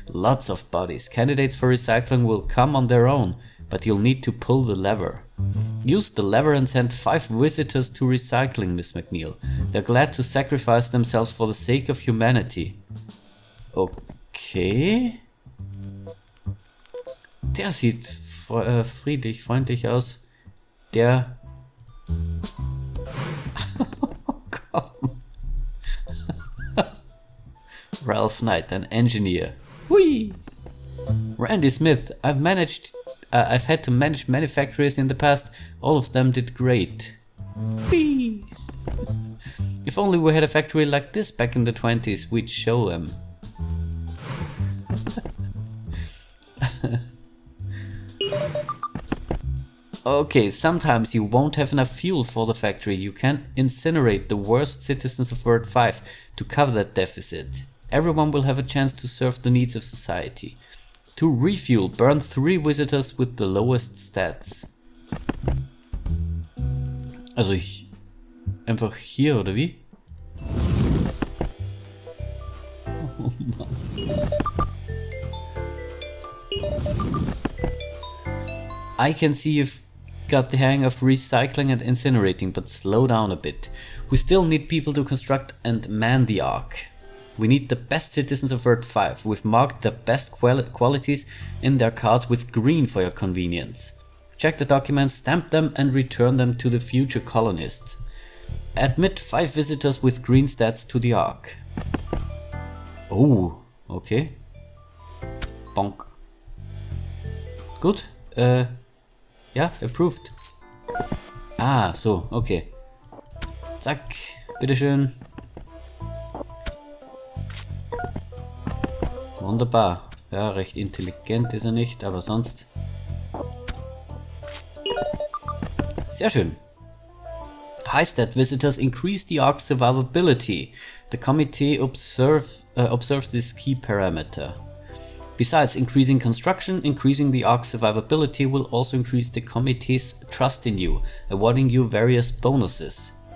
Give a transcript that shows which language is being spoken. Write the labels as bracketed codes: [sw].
[en] Lots of bodies. Candidates for recycling will come on their own, but you'll need to pull the lever. Use the lever and send 5 visitors to recycling, Miss McNeil. They're glad to sacrifice themselves for the sake of humanity. Okay. [de] Der sieht friedlich, freundlich aus. Der... Komm. [en] Ralph Knight, an engineer. Whee! Randy Smith, I've had to manage many factories in the past. All of them did great. Whee! If only we had a factory like this back in the 20s, we'd show them. Okay, sometimes you won't have enough fuel for the factory. You can incinerate the worst citizens of World 5 to cover that deficit. Everyone will have a chance to serve the needs of society. To refuel, burn 3 visitors with the lowest stats. [de] Also einfach hier, oder wie? Oh Mann. [en] I can see you've got the hang of recycling and incinerating, but slow down a bit. We still need people to construct and man the Ark. We need the best citizens of Earth 5. We've marked the best qualities in their cards with green for your convenience. Check the documents, stamp them and return them to the future colonists. Admit 5 visitors with green stats to the Ark. [de] Oh, okay. Bonk. Gut. Ja, approved. Ah, so, okay. Zack, bitteschön. Wunderbar. Ja, recht intelligent ist er nicht, aber sonst... Sehr schön. [en] High stat visitors increase the Ark's survivability. The committee observes this key parameter. Besides increasing construction, increasing the Ark's survivability will also increase the committee's trust in you, awarding you various bonuses.